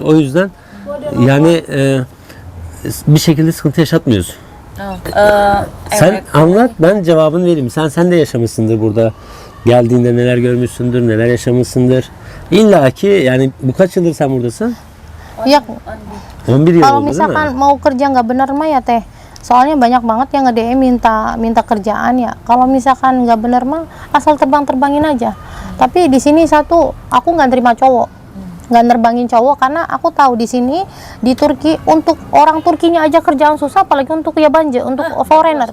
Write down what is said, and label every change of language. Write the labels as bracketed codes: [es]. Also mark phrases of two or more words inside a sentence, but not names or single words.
[tr] O yüzden yani bir şekilde sıkıntı yaşatmıyoruz. Sen Evet. anlat, ben cevabını vereyim. Sen de yaşamışsındır burada. Geldiğinde neler görmüşsündür, neler yaşamışsındır. İlla ki yani bu kaç yıldır sen buradasın? Ya 11 yıl [id] kalau [tr] oldu değil [id] misalkan [tr] mi? [id] mau kerja nggak bener mah ya teh, soalnya banyak banget yang nge-DM minta kerjaan ya. Kalau misalkan nggak bener mah asal terbangin aja. Tapi di sini satu, aku nggak terima cowok, nggak nerbangin cowok karena aku tahu di sini di Turki untuk orang Turkinya aja kerjaan susah, apalagi untuk yabancı, untuk foreigner.